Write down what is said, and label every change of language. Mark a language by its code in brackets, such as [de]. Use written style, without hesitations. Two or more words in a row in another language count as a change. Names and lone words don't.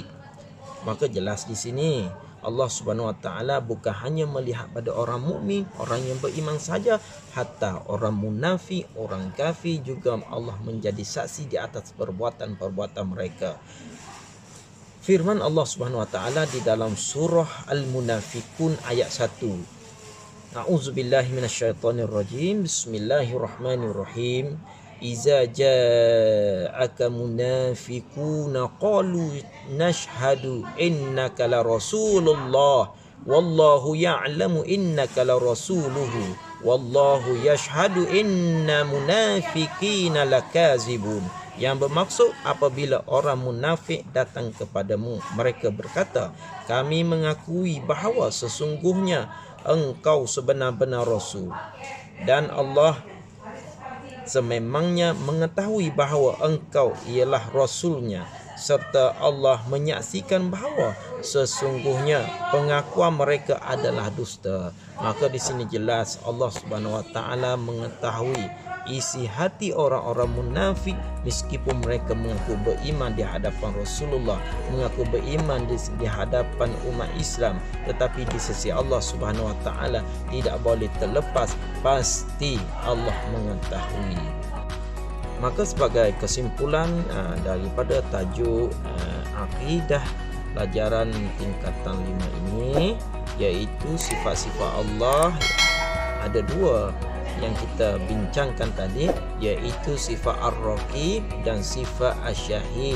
[ms] Maka jelas di sini Allah [ar] سبحانه وتعالى [ms] bukan hanya melihat pada orang mukmin, orang yang beriman saja, hatta orang munafik, orang kafir juga Allah menjadi saksi di atas perbuatan-perbuatan mereka. Firman Allah [ar] سبحانه وتعالى [ms] di dalam surah Al-Munafikun ayat 1. [ar] أعوذ بالله من الشيطان الرجيم. بسم الله الرحمن الرحيم. إذا جاءك المنافقون قالوا نشهد إنك لرسول الله والله يعلم إنك لرسوله والله يشهد إن المنافقين لكاذبون. [ms] Yang bermaksud, apabila orang munafik datang kepadamu, mereka berkata, kami mengakui bahawa sesungguhnya engkau sebenar-benar rasul, dan Allah sememangnya mengetahui bahawa engkau ialah rasulnya, serta Allah menyaksikan bahawa sesungguhnya pengakuan mereka adalah dusta. Maka di sini jelas Allah [ar] سبحانه وتعالى [ms] mengetahui isi hati orang-orang munafik, meskipun mereka mengaku beriman di hadapan Rasulullah, mengaku beriman di hadapan umat Islam, tetapi di sisi Allah [ar] سبحانه وتعالى [ms] tidak boleh terlepas, pasti Allah mengetahui. Maka sebagai kesimpulan daripada tajuk akidah pelajaran tingkatan 5 ini, iaitu sifat-sifat Allah, ada dua yang kita bincangkan tadi, iaitu sifat Ar-Raqib dan sifat Asy-Syahid.